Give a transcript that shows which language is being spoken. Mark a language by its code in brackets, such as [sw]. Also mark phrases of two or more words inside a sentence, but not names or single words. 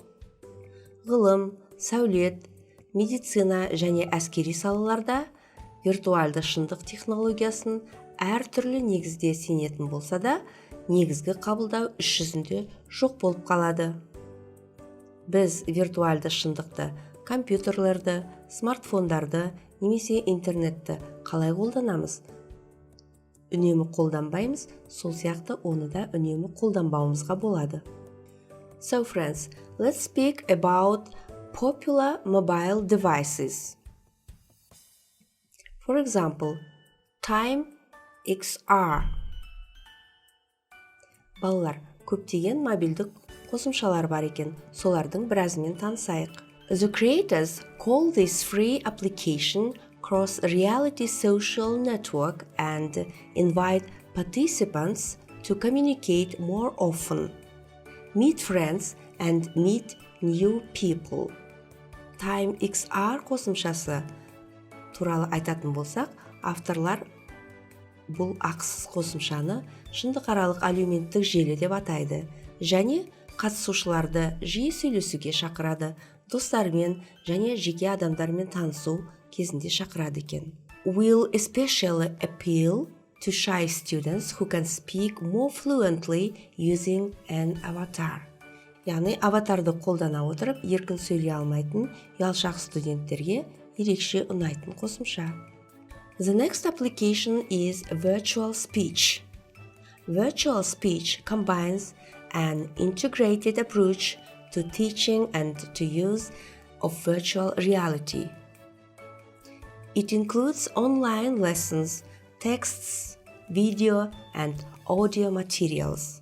[kk] Ғылым, сәулет, медицина және әскери салаларда виртуалды шындық технологиясын әртүрлі негізде сенетін болса да, негізгі қабылдау іс жүзінде жоқ болып қалады. Біз виртуалды шындықты компьютерлерді, смартфондарды немесе интернетті қалай қолданамыз? Үнемі қолданбаймыз, сол сияқты оны да үнемі қолданбауымызға болады. [en] So friends, let's speak about popular mobile devices. For example, Time XR. [kk] Балалар, көптеген мобильдік қосымшалар бар екен, солардың біразымен танысайық. [en] The creators call this free application cross-reality social network and invite participants to communicate more often, meet friends and meet new people. [kk] Time XR қосымшасы туралы айтатын болсақ, авторлар бұл ақысыз қосымшаны шындықаралық әлеуметтік желі деп атайды және қатысушыларды жиі сөйлесуге шақырады, достармен және жеке адамдармен танысу кезінде шақырады екен. [en] Will especially appeal to shy students who can speak more fluently using an avatar. [kk] Яғни аватарды қолдана отырып, еркін сөйлей алмайтын ұялшақ студенттерге ерекше ұнайтын қосымша. [en] The next application is virtual speech. Virtual speech combines an integrated approach to teaching and to use of virtual reality. It includes online lessons, texts, video, and audio materials.